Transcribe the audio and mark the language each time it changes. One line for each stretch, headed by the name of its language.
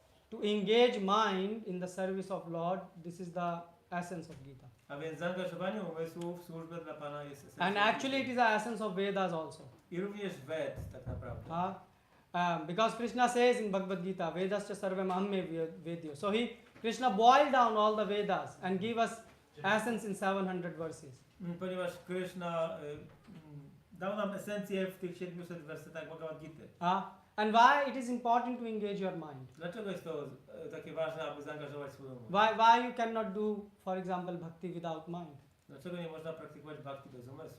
English: to engage mind in the service of Lord, this is the essence of Gita.
Polish: A więc zaangażowanie umysłu w służbę dla Pana jest esencją.
English: And actually it is the essence of Vedas also.
Polish: I również Ved tak naprawdę.
English: Because Krishna says in Bhagavad-Gita,
Sanskrit: Vedascha sarvam amme vedyo.
English: So Krishna boiled down all the Vedas and gave us essence in 700 verses.
Polish: Ponieważ Krishna dał nam esencję w tych 700 wersetach Bhagavad-Gity.
English: And why it is important to engage your mind?
Polish: Dlaczego jest to takie ważne, aby zaangażować swój umysł?
English: Why you cannot do, for example, bhakti without mind?
Polish: Dlaczego nie można praktykować bhakti bez umysłu?